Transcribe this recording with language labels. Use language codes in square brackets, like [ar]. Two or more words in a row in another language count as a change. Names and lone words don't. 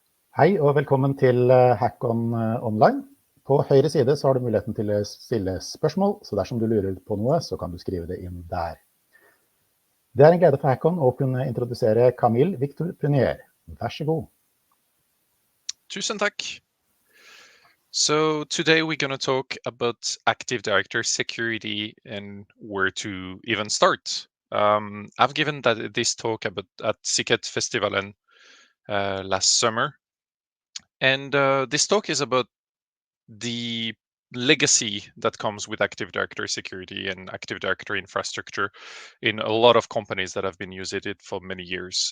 [no] Hei og velkommen til Hack On Online. På høyre side så har du muligheten til å stille spørsmål, så dersom du lurer på noe, så kan du skrive det inn der. Det er en glede for Hack On å kunne introdusere Camille Victor Prunier. Vær så god. Tusen takk. [en] So today we're going to talk about Active Directory security and where to even start. I've given this talk at Siket Festivalen last summer. And this talk is about the legacy that comes with Active Directory security and Active Directory infrastructure in a lot of companies that have been using it for many years.